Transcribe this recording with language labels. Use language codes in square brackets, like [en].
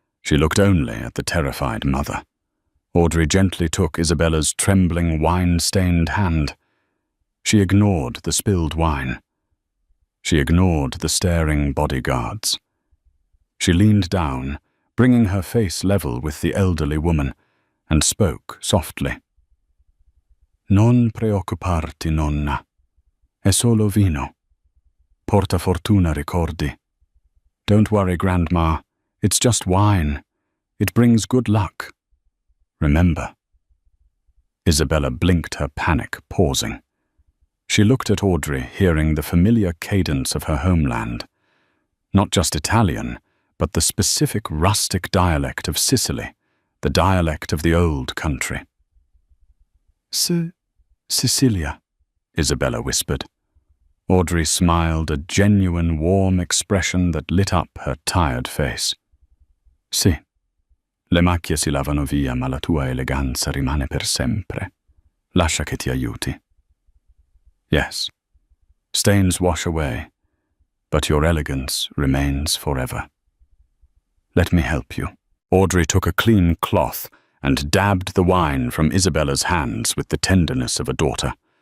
[en] She looked only at the terrified mother. Audrey gently took Isabella's trembling, wine-stained hand. She ignored the spilled wine. She ignored the staring bodyguards. She leaned down, bringing her face level with the elderly woman, and spoke softly. [it] Non preoccuparti, nonna. È solo vino. Porta fortuna, ricordi. [en] Don't worry, Grandma. It's just wine. It brings good luck. Remember. Isabella blinked her panic, pausing. She looked at Audrey, hearing the familiar cadence of her homeland. Not just Italian, but the specific rustic dialect of Sicily, the dialect of the old country. Sicilia, Isabella whispered. Audrey smiled, a genuine, warm expression that lit up her tired face. [it] Sì, le macchie si lavano via, ma la tua eleganza rimane per sempre. Lascia che ti aiuti. [en] Yes, stains wash away, but your elegance remains forever. Let me help you. Audrey took a clean cloth and dabbed the wine from Isabella's hands with the tenderness of a daughter.